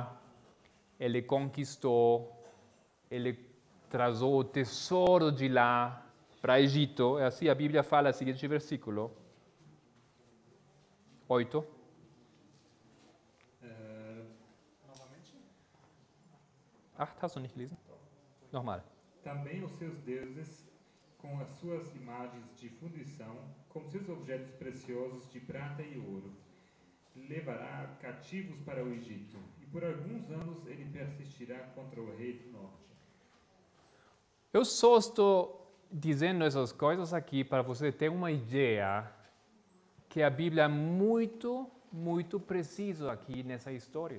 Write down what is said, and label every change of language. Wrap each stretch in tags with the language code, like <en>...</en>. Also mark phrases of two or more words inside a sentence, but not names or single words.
<pt>Ele conquistou, ele trazou o tesouro de lá para Egito. Assim a Bíblia fala, seguinte versículo 8. Novamente?</pt> <de>Hast du nicht gelesen? Nochmal.</de> <pt>Também os seus deuses, com as suas imagens de fundição, com seus objetos preciosos de prata e ouro, levará cativos para o Egito, e por alguns anos ele persistirá contra o rei do norte. Eu só estou dizendo essas coisas aqui para você ter uma ideia que a Bíblia é muito, muito precisa aqui nessa história.</pt>